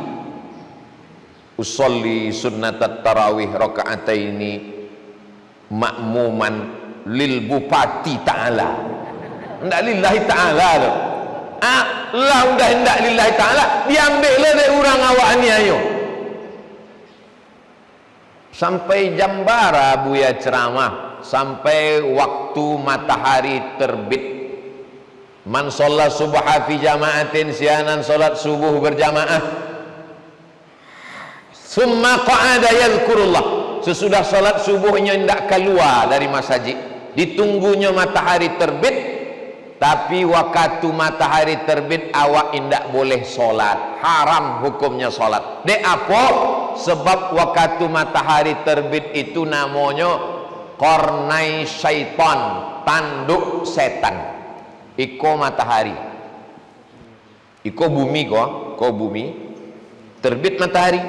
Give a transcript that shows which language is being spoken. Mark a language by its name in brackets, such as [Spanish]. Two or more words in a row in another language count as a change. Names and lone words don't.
[Arabic] أصلي سنة التراويح ركعتين مأموما لل Bupati تعالى. [Minangkabau] Ndak [Arabic] لله تعالى [Minangkabau] tu. Lah udah ndak [Arabic] لله تعالى, [Minangkabau] diambil dari orang awak ni ayo. Sampai jam bara Buya ceramah, sampai waktu matahari terbit. [Arabic] من صلى الصبح في جماعة, [Indonesian] sianan solat subuh berjamaah. [Arabic] ثم قعد يذكر الله. [Minangkabau] Sesudah solat subuhnya ndak keluar dari masjid. [Indonesian] Ditunggunya matahari terbit. [Minangkabau] Tapi waktu matahari terbit awak indak boleh solat, haram hukumnya solat. Dek apa? [Indonesian] Sebab waktu matahari terbit itu namanya [Arabic] قرني الشيطان, [Indonesian] tanduk setan. [Minangkabau] Iko matahari, iko bumi ko bumi. [Indonesian] Terbit matahari.